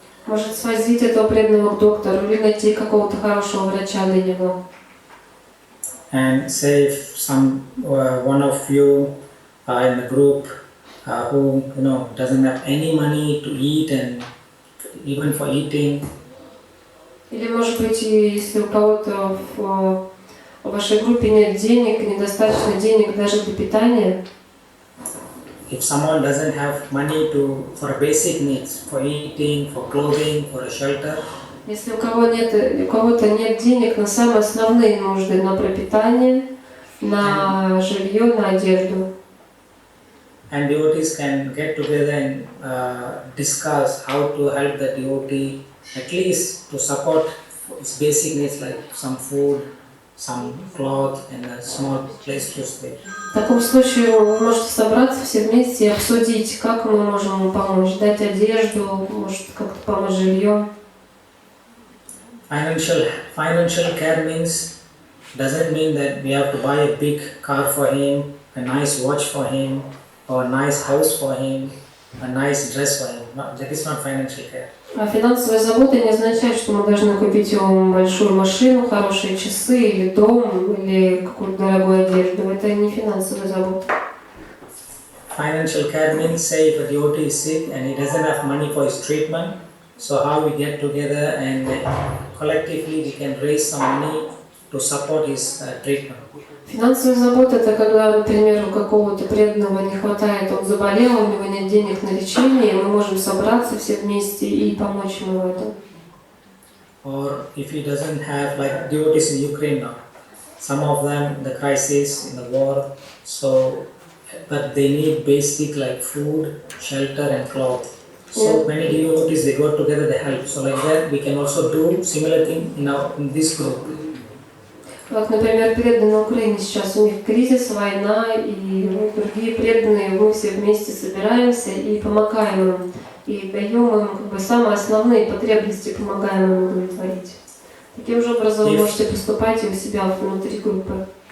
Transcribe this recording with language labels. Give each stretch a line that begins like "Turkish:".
Russian: Может свозить этого преданного к доктору или найти какого-то хорошего врача для него.
English: And say if one of you in the group who doesn't have any money to eat and even for eating.
Russian: Или может быть, если у кого-то в вашей группе нет денег, недостаточно денег даже для питания.
English: If someone doesn't have money for basic needs, for eating, for clothing, for a shelter.
Russian: Если у кого-то нет денег на самые основные нужды, на пропитание, на жилье, на одежду.
English: And devotees can get together and discuss how to help the devotee, at least to support his basic needs like some food, some cloth and a small place to stay.
Russian: В таком случае вы можете собраться все вместе и обсудить, как мы можем ему помочь, дать одежду, может как-то помочь жильем.
English: Financial care doesn't mean that we have to buy a big car for him, a nice watch for him, or a nice house for him, a nice dress for him. No, that is not financial care.
Russian: А финансовая забота не означает, что мы должны купить ему большую машину, хорошие часы, или дом, или какую-то дорогую одежду. Это не финансовая забота.
English: Financial care means, say, if a devotee is sick and he doesn't have money for his treatment, so how we get together and collectively we can raise some money to support his treatment.
Russian: Финансовая забота – это когда, например, у какого-то преданного не хватает, он заболел, у него нет денег на лечение, мы можем собраться все вместе и помочь ему в этом.
English: Or if he doesn't have, like devotees in Ukraine now, some of them, the crisis in the war, so, but they need basic like food, shelter and cloth. So many devotees, they go together, they help. So like that, we can also do similar thing in this group.
Russian: Как, например, преданные на Украине сейчас, у них кризис, война, и другие преданные, мы все вместе собираемся и помогаем им, и даем им как бы самые основные потребности, помогаем им удовлетворить. Таким же образом вы можете поступать и у себя внутри группы.